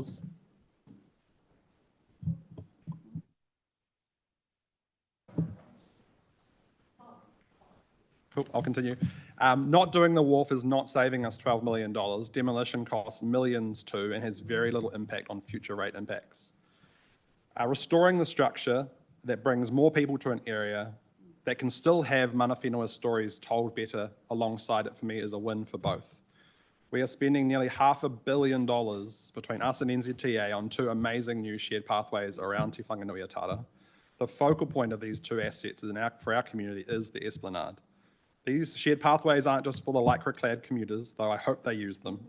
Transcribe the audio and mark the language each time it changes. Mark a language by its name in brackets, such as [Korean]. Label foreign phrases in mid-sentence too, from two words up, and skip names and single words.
[English] Cool, I'll continue. Not doing the wharf is not saving us $12 million. Demolition costs millions too and has very little impact on future rate impacts. Restoring the structure that brings more people to an area that can still have [Māori] mana whenua [English] stories told better alongside it, for me, is a win for both. We are spending nearly $500 million between us and NZTA on two amazing new shared pathways around Te Whanganui-a-Tara. The focal point of these two assets for our community is the Esplanade. These shared pathways aren't just for the lycra-clad commuters, though I hope they use them.